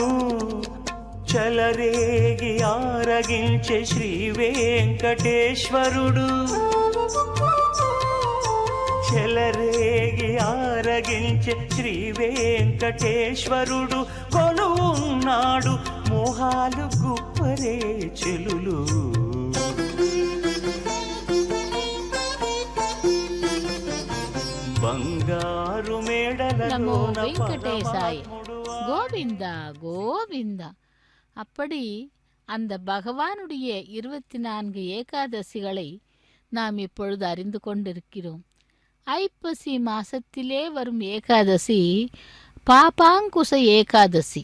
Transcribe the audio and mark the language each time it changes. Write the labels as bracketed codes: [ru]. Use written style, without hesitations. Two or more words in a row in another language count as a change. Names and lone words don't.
[te] చలరేగి ఆరగించే శ్రీ వెంకటేశ్వరుడు చలరేగి ఆరగించే శ్రీ వెంకటేశ్వరుడు కొలువున్నాడు మోహాలు గుప్పరే చెలులు బంగారు [ta] நமோ [te] మేడలలోన [ta] வெங்கடேசாய [te] పరమాత్ముడు [ta] கோவிந்தா கோவிந்தா. அப்படி அந்த பகவானுடைய 24 ஏகாதசிகளை நாம் இப்பொழுது அறிந்து கொண்டிருக்கிறோம். ஐப்பசி மாசத்திலே வரும் ஏகாதசி பாபாங்குச ஏகாதசி.